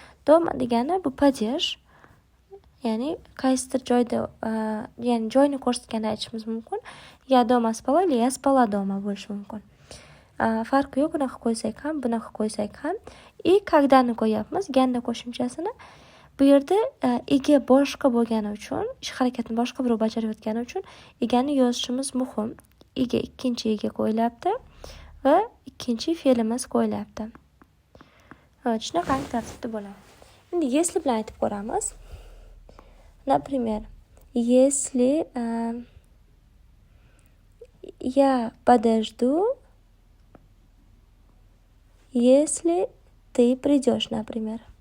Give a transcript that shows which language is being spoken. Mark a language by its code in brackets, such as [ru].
[uz] Doma degani bu падеж. Ya'ni qaysidir joyda, ya'ni joyni ko'rsatganda aytishimiz mumkin. [ru] Я дома спала или я спала дома bo'lishi mumkin. [uz] Farqi yo'q, bunaqa qo'ysak ham, bunaqa qo'ysak ham. [ru] И когда- [uz] ni qo'yapmiz, ganda qo'shimchasini. Bu yerda ega boshqa bo'lgani uchun, ish harakatini boshqa biri bajarayotgani uchun egani yozishimiz muhim. Ega ikkinchi ega qo'yilyapti va ikkinchi fe'limiz qo'yilyapti. Shunaqangi tartibda bo'ladi. Endi [ru] если [uz] bilan aytib ko'ramiz. [ru] Например, если я подожду, если ты придешь, например.